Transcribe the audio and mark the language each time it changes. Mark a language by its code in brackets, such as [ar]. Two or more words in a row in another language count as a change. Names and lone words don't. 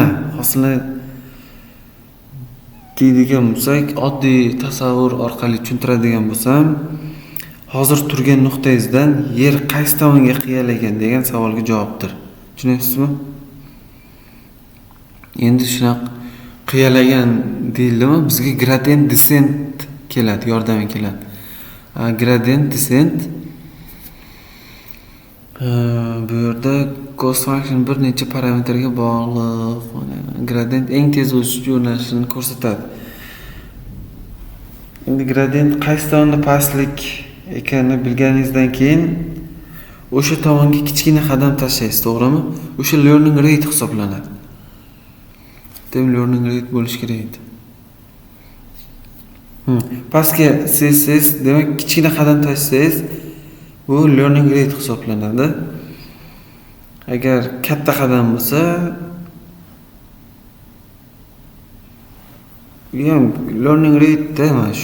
[uz] Hosila deydigan bo'lsak, oddiy tasavvur orqali tushuntiradigan bo'lsam, hozir turgan nuqtangizdan yer qaysi tomonga qiyalagan degan savolga javobdir. Tushunyapsizmi? Endi shunaqa qiyalagan deyildimi, bizga [en] gradient descent [uz] keladi, yordam keladi. [en] Gradient descent [uz] bu yerda [en] cost function [uz] bir necha parametrga bog'liq. Gradient eng tez o'sish yo'nalishini ko'rsatadi. Endi gradient qaysi tomonda pastlik ekanini bilganingizdan keyin o'sha tomonga kichkina qadam tashlaysiz, to'g'rimi? O'sha [en] learning rate [uz] hisoblanadi. [en] Learning rate [uz] bo'lishi kerak edi. Pastga siz demak kichkina qadam tashlaysiz, bu [en] learning rate [uz] hisoblanadi. Agar katta qadam bo'lsa, ham [en] learning rate [uz] emas.